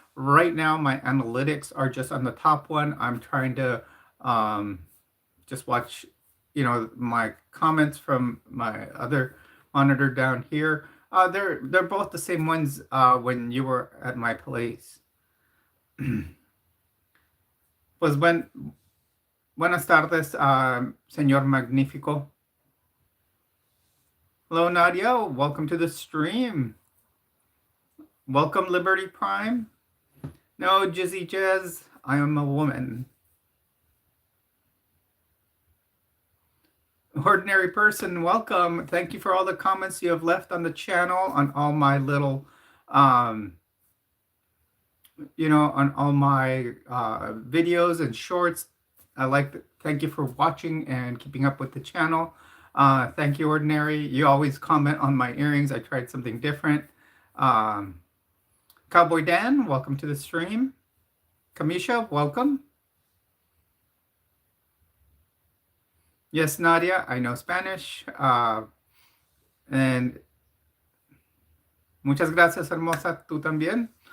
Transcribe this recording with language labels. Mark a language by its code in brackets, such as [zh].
[en] Right now, my analytics are just on the top one. I'm trying to just watch, my comments from my other monitor down here. They're both the same ones when you were at my place. [es] Pues buenas tardes, señor Magnífico. [en] Hello, Nadia. Welcome to the stream. Welcome, Liberty Prime. No, Jizzy Jazz. I am a woman. Ordinary person, welcome. Thank you for all the comments you have left on the channel, on all my little, on all my videos and shorts. Thank you for watching and keeping up with the channel. Thank you, Ordinary. You always comment on my earrings. I tried something different. Cowboy Dan, welcome to the stream. Kamisha, welcome. Yes, Nadia, I know Spanish. [es] And muchas gracias, hermosa, tú también.